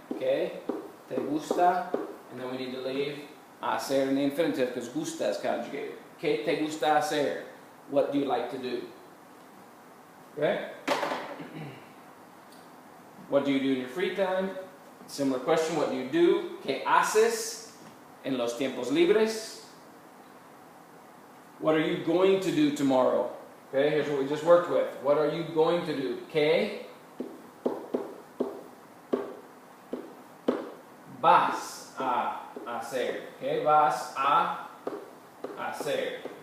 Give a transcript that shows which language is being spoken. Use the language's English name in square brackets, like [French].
[Spanish] ¿Qué te gusta? [English] And then we need to leave hacer in the infinitive because gusta is conjugated. [Spanish] ¿Qué te gusta hacer? [English] What do you like to do? Okay? What do you do in your free time? Similar question, what do you do? [Spanish] ¿Qué haces en los tiempos libres? [English] What are you going to do tomorrow? Okay, here's what we just worked with. What are you going to do? [Spanish] ¿Qué vas a hacer? ¿Qué vas a hacer?